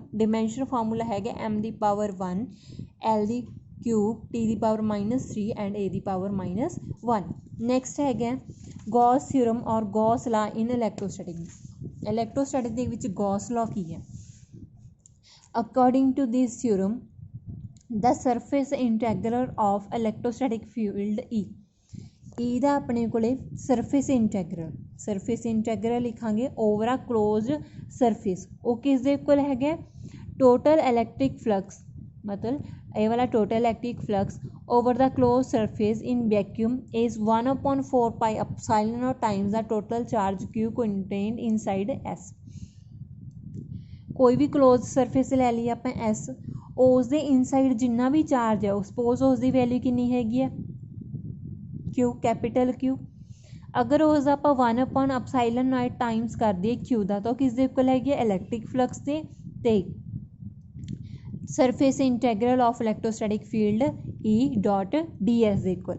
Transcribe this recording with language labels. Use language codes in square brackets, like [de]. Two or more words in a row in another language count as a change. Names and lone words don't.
[en] dimension formula [pa] ਹੈਗਾ m⁻1 L³ ਐਂਡ a⁻1। [en] ਨੈਕਸਟ ਹੈਗਾ Gauss theorem ਔਰ Gauss law in electrostatic. [pa] ਇਲੈਕਟ੍ਰੋਸਟੈਟਿਕ ਦੇ ਵਿੱਚ [en] Gauss law [pa] ਕੀ ਹੈ? [en] According to this theorem the surface integral of electrostatic field E [pa] ਦਾ ਆਪਣੇ ਕੋਲੇ [en] surface integral ਲਿਖਾਂਗੇ over a closed surface. [pa] ਉਹ ਕਿਸ ਦੇ ਕੋਲ ਹੈਗਾ [en] total electric flux, [pa] ਮਤਲਬ ਇਹ ਵਾਲਾ [en] total electric flux over the closed surface in vacuum is 1/4 pi epsilon naught times the total charge Q contained inside S। [pa] ਕੋਈ ਵੀ ਕਲੋਜ਼ ਸਰਫੇਸ ਲੈ ਲਈਏ ਆਪਾਂ S, ਉਸ ਦੇ ਇਨਸਾਈਡ ਜਿੰਨਾ ਵੀ ਚਾਰਜ ਹੈ ਸਪੋਜ਼ ਉਸ ਦੀ ਵੈਲਿਊ ਕਿੰਨੀ ਹੈਗੀ ਹੈ Q, ਕੈਪੀਟਲ Q। ਅਗਰ ਉਸ ਦਾ ਆਪਾਂ 1/ [en] epsilon naught [pa] ਟਾਈਮਸ ਕਰ ਦਈਏ Q ਦਾ ਤਾਂ ਉਹ ਕਿਸ ਦੇ ਕੋਲ ਹੈਗੀ ਹੈ [en] electric flux [pa] ਦੇ ਤੇ [en] surface integral of electrostatic field E.ds [pa] ਦੇ ਕੋਲ।